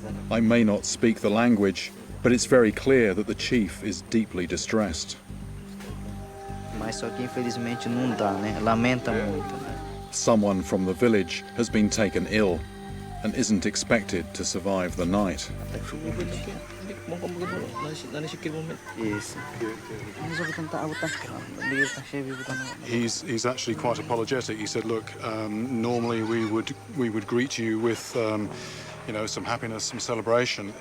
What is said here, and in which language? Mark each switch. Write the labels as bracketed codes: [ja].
[en] I may not speak the language, but it's very clear that the chief is deeply distressed. [pt] Mas só que infelizmente não dá, né? Lamenta muito, né? [en] Someone from the village has been taken ill and isn't expected to survive the night. [pt] Isso. [en] He's actually quite apologetic. He said, "Look, normally we would greet you with, some happiness, some celebration.